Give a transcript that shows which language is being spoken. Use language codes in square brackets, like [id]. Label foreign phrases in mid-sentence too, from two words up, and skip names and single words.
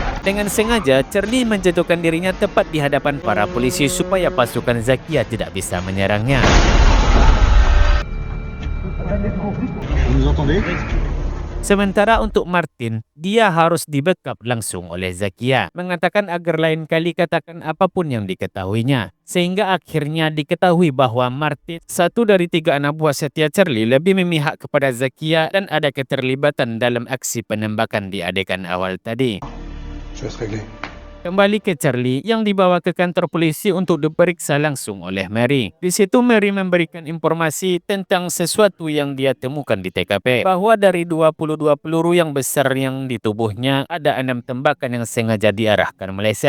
[id] Dengan sengaja, Charlie menjatuhkan dirinya tepat di hadapan para polisi supaya pasukan Zakia tidak bisa menyerangnya. [fr] Vous nous entendez? [id] Sementara untuk Martin, dia harus dibekap langsung oleh Zakia, mengatakan agar lain kali katakan apapun yang diketahuinya. Sehingga akhirnya diketahui bahwa Martin, satu dari 3 anak buah setia Charlie, lebih memihak kepada Zakia dan ada keterlibatan dalam aksi penembakan di adegan awal tadi. [fr] Je vais se régler. [id] Kembali ke Charlie yang dibawa ke kantor polisi untuk diperiksa langsung oleh Mary. Di situ Mary memberikan informasi tentang sesuatu yang dia temukan di TKP. Bahwa dari 22 peluru yang besar yang di tubuhnya, ada 6 tembakan yang sengaja diarahkan meleset.